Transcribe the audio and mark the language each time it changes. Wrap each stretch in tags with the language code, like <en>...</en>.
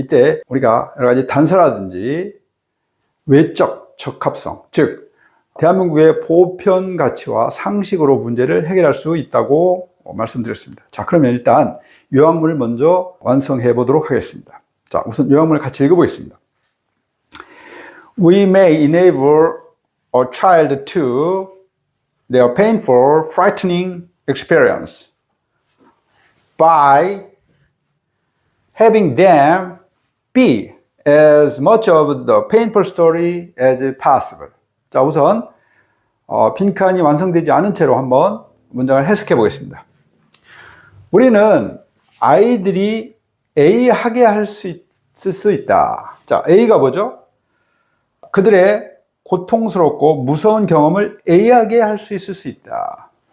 <ko>이때 우리가 여러 가지 단서라든지 외적 적합성, 즉 대한민국의 보편 가치와 상식으로 문제를 해결할 수 있다고 말씀드렸습니다. 자, 그러면 일단 요약문을 먼저 완성해 보도록 하겠습니다. 자, 우선 요약문을 같이 읽어보겠습니다.</ko> <en>We may enable a child to their painful, frightening experience by having them be as much of the painful story as possible.</en> <ko>자, 우선 빈칸이 완성되지 않은 채로 한번 문장을 해석해 보겠습니다. 우리는 아이들이 A하게 할 수 있을 수 있다. 자, A가 뭐죠? 그들의 고통스럽고 무서운 경험을 A하게 할 수 있을 수 있다.</ko>